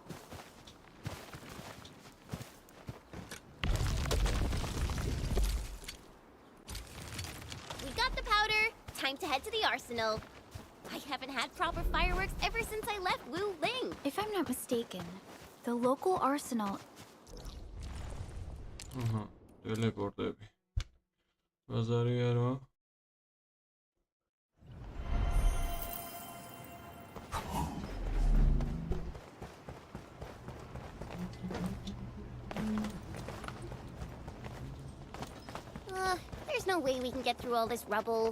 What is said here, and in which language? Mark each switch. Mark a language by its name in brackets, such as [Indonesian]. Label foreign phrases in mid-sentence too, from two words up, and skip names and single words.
[English] We got the powder. Time to head to the arsenal. I haven't had proper fireworks ever since I left Wu Ling. If I'm not mistaken, the local arsenal... [Georgian] Teleportები. ბაზარი არა. [English] There's no way we can get through all this rubble.